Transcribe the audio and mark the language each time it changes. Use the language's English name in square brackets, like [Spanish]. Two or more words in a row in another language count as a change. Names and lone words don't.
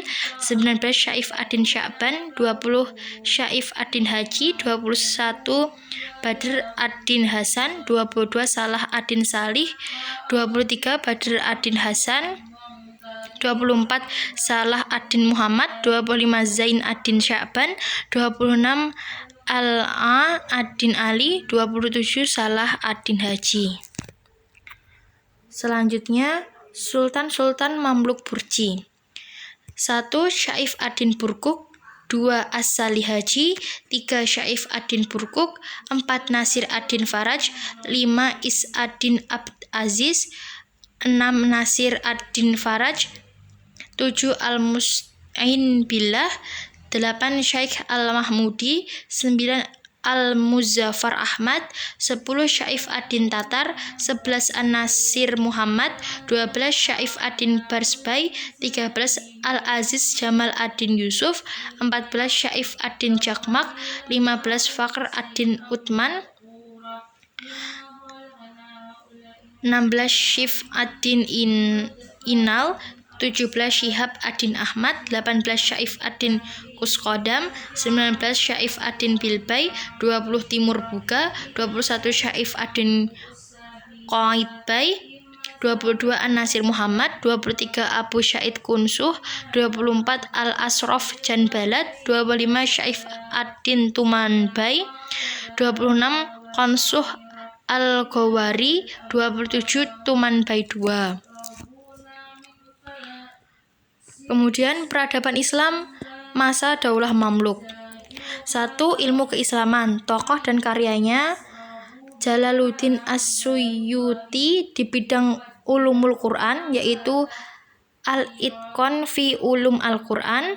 [Indonesian] 19 Syaif ad-Din Sya'ban, 20 Syaif ad-Din Haji, 21 Badr ad-Din Hasan, 22 Salah ad-Din Salih, 23 Badr ad-Din Hasan, 24 Salah ad-Din Muhammad, 25 Zain ad-Din Sya'ban, 26 Ala ad-Din Ali, 27 Salah ad-Din Haji. Selanjutnya, Sultan-Sultan Mamluk Burji. 1 Syaif ad-Din Burkuk, 2 As-Salih Haji, 3 Syaif ad-Din Burkuk, 4 Nasir ad-Din Faraj, 5 Is ad-Din Abd Aziz, 6 Nasir ad-Din Faraj, 7 Al-Musta'in Billah, 8 Syaikh Al-Mahmudi, 9 Al-Muzaffar Ahmad, 10 Syaif ad-Din Tatar, 11 An-Nasir Muhammad, 12 Syaif ad-Din Barsbay, 13 Al-Aziz Jamal ad-Din Yusuf, 14 Syaif ad-Din Jakmak, 15 Fakhr ad-Din Uthman, 16 Syif ad-Din Inal, 17 Syihab ad-Din Ahmad, 18 Syaif ad-Din Kusqodam, 19 Syaif ad-Din Bilbay, 20 Timur Buga, 21 Syaif ad-Din Qaitbay, 22 An-Nasir Muhammad, 23 Abu Syaid Kunsuh, 24 Al-Asraf Janbalat, 25 Syaif ad-Din Tumanbay, 26 Konsuh Al-Ghawari, 27 Tumanbay II. Kemudian peradaban Islam masa Daulah Mamluk. 1. Ilmu keislaman. Tokoh dan karyanya Jalaluddin As-Suyuti di bidang Ulumul Quran, yaitu Al-Itqan fi Ulum Al-Quran.